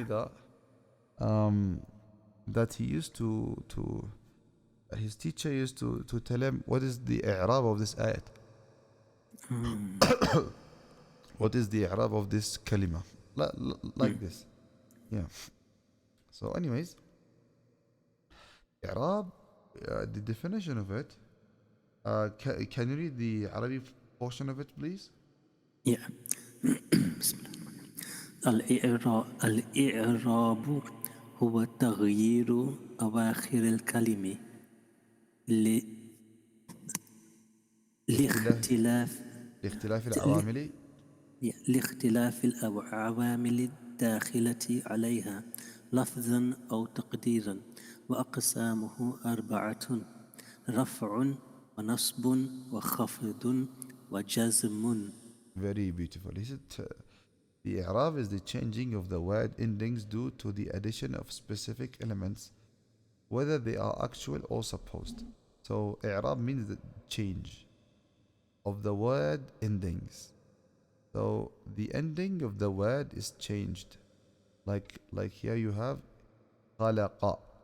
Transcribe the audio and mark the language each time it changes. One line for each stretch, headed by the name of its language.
English: me um, that he used to his teacher used to tell him what is the i'rab of this ayat, what is the i'rab of this kalima, like this. Yeah. So, anyways, i'rab, the definition of it. Can you read the Arabic portion of it, please?
Arabic: Yeah. بسم الله. الإعراب هو تغيير أواخر الكلمة ل- لاختلاف لاختلاف لاختلاف ل- العوامل. لاختلاف العوامل الداخلة عليها لفظا أو تقديرا، وأقسامه أربعة: رفع ونصب وخفض وجزم.
English: Very beautiful. He said the i'rab is the changing of the word endings due to the addition of specific elements, whether they are actual or supposed. So i'rab means the change of the word endings. So the ending of the word is changed. Like here you have خلق.